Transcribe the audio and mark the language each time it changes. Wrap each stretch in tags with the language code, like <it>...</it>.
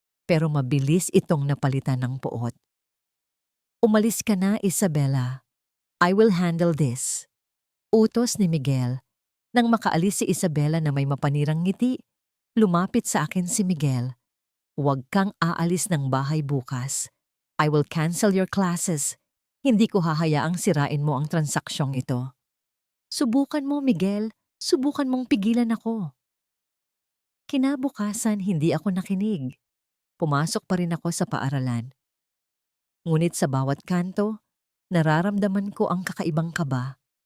<tl>Pero mabilis itong napalitan ng puot. Umalis ka na, Isabela.</tl> <en>I will handle this.</en> <tl>Utos ni Miguel. Nang makaalis si Isabela na may mapanirang ngiti, lumapit sa akin si Miguel. Huwag kang aalis ng bahay bukas.</tl> <en>I will cancel your classes.</en> <tl>Hindi ko hahayaang sirain mo ang transaksyong ito. Subukan mo, Miguel. Subukan mong pigilan ako. Kinabukasan, hindi ako nakinig. Pumasok pa rin ako sa paaralan. Ngunit sa bawat kanto, nararamdaman ko ang kakaibang kaba.</tl>